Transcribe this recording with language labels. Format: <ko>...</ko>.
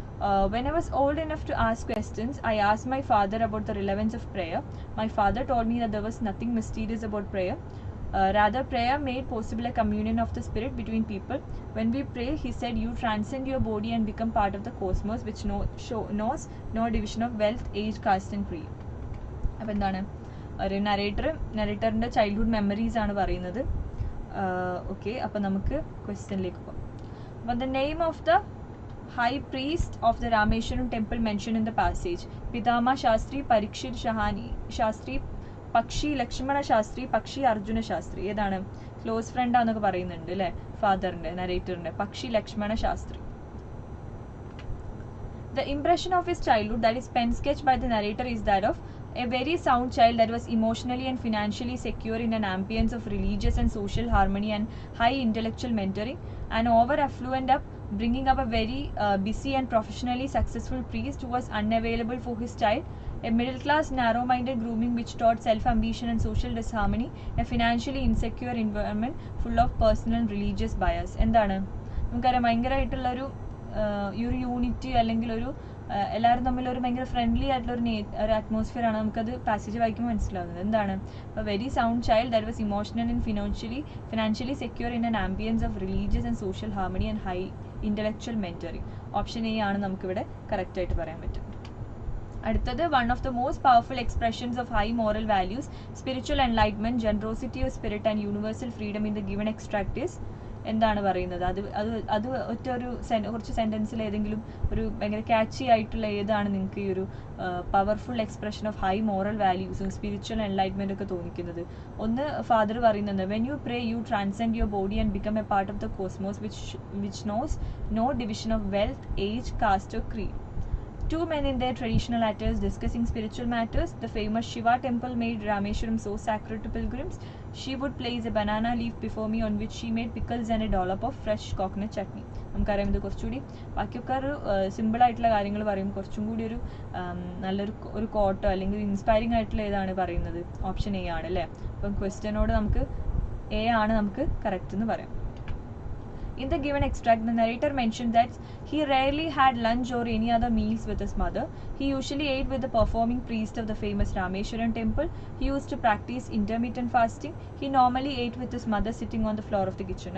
<en>When I was old enough to ask questions, I asked my father about the relevance of prayer. My father told me that there was nothing mysterious about prayer. Rather, prayer made possible a communion of the spirit between people. When we pray, he said, you transcend your body and become part of the cosmos, which knows no division of wealth, age, caste and creed.</en> <ml>അപ്പോൾ എന്താണ് ഒരു നരേറ്ററിൻ്റെ childhood memories ആണ് പറയുന്നത്. Okay, അപ്പോൾ നമുക്ക് ക്വസ്റ്റ്യനിലേക്ക് പോകാം.</ml> <en>അപ്പോൾ the name of the high priest of the Rameshwaram temple mentioned in the passage, Pitama Shastri, Parikshit Shastri, Pakshi Lakshmana Shastri, Pakshi Arjuna Shastri.</en> <ml>ഏതാണ് ക്ലോസ് ഫ്രണ്ട് ആണെന്നൊക്കെ പറയുന്നുണ്ട് അല്ലേ ഫാദറിൻ്റെ നരേറ്ററിൻ്റെ, പക്ഷി Lakshmana Shastri.</ml> <en>The impression of his childhood that is pen sketched by the narrator is that of a very sound child that was emotionally and financially secure in an ambience of religious and social harmony and high intellectual mentoring. An over affluent bringing up a very busy and professionally successful priest who was unavailable for his child, a middle class narrow-minded grooming which taught self-ambition and social disharmony, a financially insecure environment full of personal and religious bias.</en> <ml>എന്താണ് നമുക്കറിയാം ഭയങ്കരമായിട്ടുള്ളൊരു ഈ ഒരു unity അല്ലെങ്കിൽ ഒരു എല്ലാവരും തമ്മിലൊരു ഭയങ്കര friendly ആയിട്ടുള്ള ഒരു അറ്റ്മോസ്ഫിയർ ആണ് നമുക്കത് പാസേജ് വായിക്കുമ്പോൾ മനസ്സിലാവുന്നത്. എന്താണ് അപ്പോൾ</ml> <en>Very sound child that was emotional and financially secure in an ambience of religious and social harmony and high intellectual mentoring.</en> <ml>Option A ആണ് നമുക്കിവിടെ കറക്റ്റായിട്ട് പറയാൻ പറ്റും.</ml> <en>അടുത്തത് one of the most powerful expressions of high moral values, spiritual enlightenment, generosity of spirit and universal freedom in the given extract is</en> <ml>എന്താണ് പറയുന്നത്? അത് ഒറ്റ ഒരു കുറച്ച് സെൻറ്റൻസിൽ ഏതെങ്കിലും ഒരു ഭയങ്കര ക്യാച്ചി ആയിട്ടുള്ള ഏതാണ് നിങ്ങൾക്ക് ഈ ഒരു powerful expression of high moral വാല്യൂസും spiritual enlightenment ഒക്കെ തോന്നിക്കുന്നത്? ഒന്ന് ഫാദർ പറയുന്നത്,</ml> <en>When you pray you transcend your body and become a part of the cosmos which knows no division of wealth, age, caste or creed. Two men in their traditional attires discussing spiritual matters. The famous Shiva temple made Rameshwaram so sacred to pilgrims. She would place a banana leaf before me on which she made pickles and a dollop of fresh coconut chutney.</en> <ml>നമുക്കറിയാം ഇത് കുറച്ചുകൂടി ബാക്കിയൊക്കെ ഒരു സിമ്പിളായിട്ടുള്ള കാര്യങ്ങൾ പറയും, കുറച്ചും കൂടി ഒരു നല്ലൊരു കോട്ടോ അല്ലെങ്കിൽ ഇൻസ്പയറിംഗ് ആയിട്ടുള്ള ഏതാണ് പറയുന്നത്? ഓപ്ഷൻ എ ആണ് അല്ലേ. അപ്പം ക്വസ്റ്റ്യനോട് നമുക്ക് എ ആണ് നമുക്ക് കറക്റ്റ് എന്ന് പറയാം.</ml> <en>In the given extract, the narrator mentioned that he rarely had lunch or any other meals with his mother. He usually ate with the performing priest of the famous Rameshwaram temple. He used to practice intermittent fasting. He normally ate with his mother sitting on the floor of the kitchen.</en>